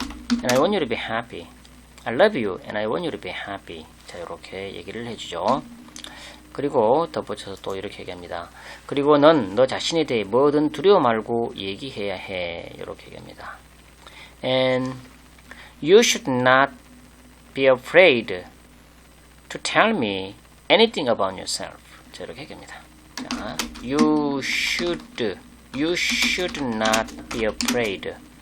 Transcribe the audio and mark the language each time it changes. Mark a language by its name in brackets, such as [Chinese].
[English] And I want you to be happy. I love you and I want you to be happy. [Korean] 자, 이렇게 얘기를 해주죠. 그리고 덧붙여서 또 이렇게 얘기합니다. 그리고 넌 너 자신에 대해 뭐든 두려워 말고 얘기해야 해. 이렇게 얘기합니다. [English] And you should not be afraid to tell me anything about yourself. [Korean] 자, 이렇게 얘기합니다. [English] 자, you should not be afraid.